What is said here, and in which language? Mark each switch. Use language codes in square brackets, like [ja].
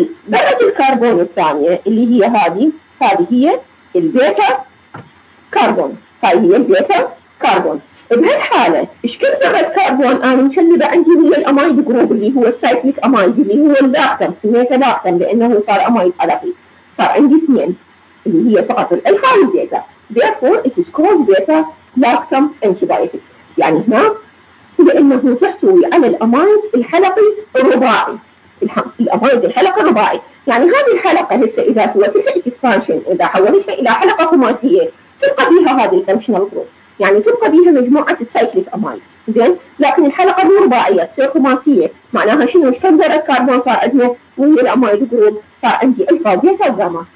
[ar] ذرة الكربون الثانية اللي هي هذه هي البيتا كربون، هاي هي البيتا كربون. بهالحالة ايش كيف ذرة كربون أنا مشلبة عندي هي الأمايد جروب اللي هو السايكليك أمايد اللي هو اللاكتم، سميته لاكتم لأنه صار أمايد حلقي، صار عندي اثنين اللي هي فقط الألفا والبيتا. [en] Therefore, it is called beta-lactam antibiotic. [ar] يعني هنا لأنه تحتوي على الأمايد الحلقي الرباعي. الأمايد الحلقي الرباعي، يعني هذه الحلقة هسه إذا سويتها اكسبانشن، إذا حولتها إلى حلقة خماسية تبقى بها هذه الفانكشنال جروب، يعني تبقى بها مجموعة السايكليك أمايد، زين؟ لكن الحلقة مو رباعية تصير خماسية، معناها شنو؟ كم ذرة كربون صار عندنا وهي الأمايد جروب؟ صار عندي ألفا وبيتا وجاما.